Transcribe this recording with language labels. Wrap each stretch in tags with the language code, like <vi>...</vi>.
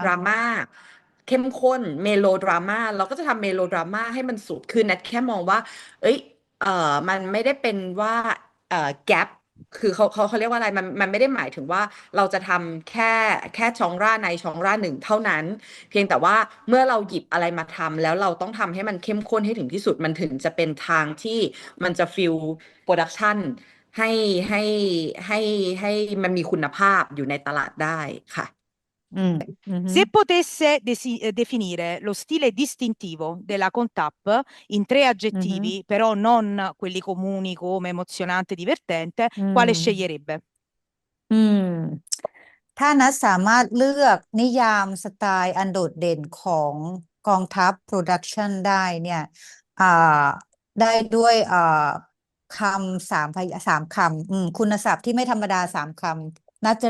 <th>ทำดราม่าเข้มข้นเมโลดราม่าเราก็จะทำเมโลดราม่าให้มันสุดคือนัดแค่มองว่าเอ้ย มันไม่ได้เป็นว่าแกปคือเขาเรียกว่าอะไรมันไม่ได้หมายถึงว่าเราจะทำแค่ชองร่าในชองร่าหนึ่งเท่านั้นเพียงแต่ว่าเมื่อเราหยิบอะไรมาทำแล้วเราต้องทำให้มันเข้มข้นให้ถึงที่สุดมันถึงจะเป็นทางที่มันจะฟิลโปรดักชันให้ให้ให้ให้มันมีคุณภาพอยู่ในตลาดได้ค่ะ อืมอือฮึ</th> <it>Se potesse definire lo stile distintivo della Contap in tre อือฮึ aggettivi, però non quelli comuni come emozionante e divertente, อื quale ม sceglierebbe?</it> <th>อืมถ้านัทสามารถเลือกนิยามสไตล์อันโดดเด่นของกองทัพโปรดักชันได้เนี่ยอ่าได้ด้วยคสามคำคุณศัพท์ที่ไม่ธรรมดาสามคำนัทจะ</th>